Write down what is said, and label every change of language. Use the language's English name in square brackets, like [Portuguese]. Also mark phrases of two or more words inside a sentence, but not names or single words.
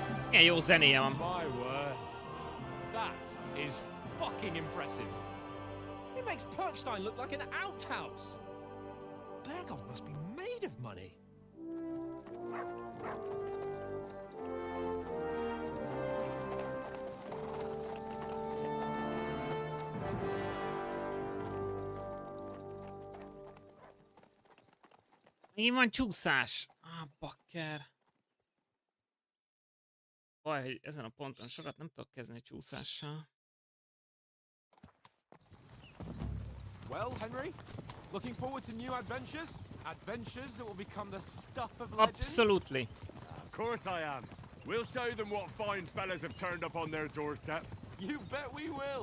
[Hungarian] Milyen jó zenéje van. [English] My word. That is fucking impressive. It makes Perkstein look like an outhouse. Bergov must be made of money. [Hungarian] Megint van csúszás. Bakker. Baj, hogy ezen a ponton sokat nem tudok kezdeni csúszással. [English] Well, Henry, looking forward to new adventures? Adventures that will become the stuff of legends? Absolutely. Of course I am. We'll show them what fine fellas have turned up on their doorstep. You bet we will.